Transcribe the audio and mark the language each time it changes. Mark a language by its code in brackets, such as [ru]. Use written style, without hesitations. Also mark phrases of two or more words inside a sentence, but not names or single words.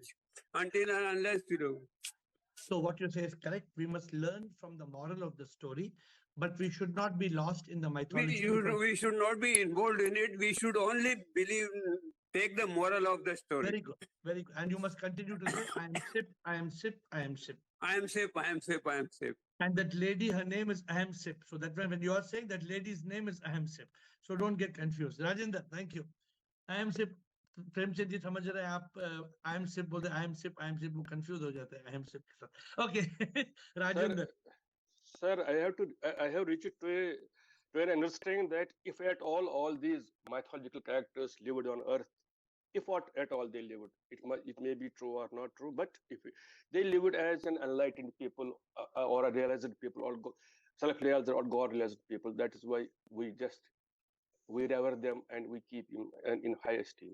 [en] Until and unless you know. So what you say is correct. We must learn from the moral of the story, but we should not be lost in the mythology. We should not be involved in it. We should only take the moral of the story. Very good. Very good. And you must continue to say, I am sip, I am sip, I am sip. I am sip, I am sip, I am sip. And that lady, her name is Aham Sip. So that when you are saying that lady's name is Aham Sip. So don't get confused. Rajendra, thank you. Aham Sip. [hi] प्रेमचंद जी समझ रहे हैं आप [en] I am sip [hi] बोलते [en] I am sip [hi] वो कंफ्यूज हो जाते हैं [en] I am sip [hi] ओके राजेंद्र [en] Sir, I have reached to a to an understanding that if at all these mythological characters lived on earth, if what at all they lived, it may be true or not true, but if they lived as an enlightened people, or a realized people, or self-realized or God-realized people, that is why we revere them and we keep in high esteem.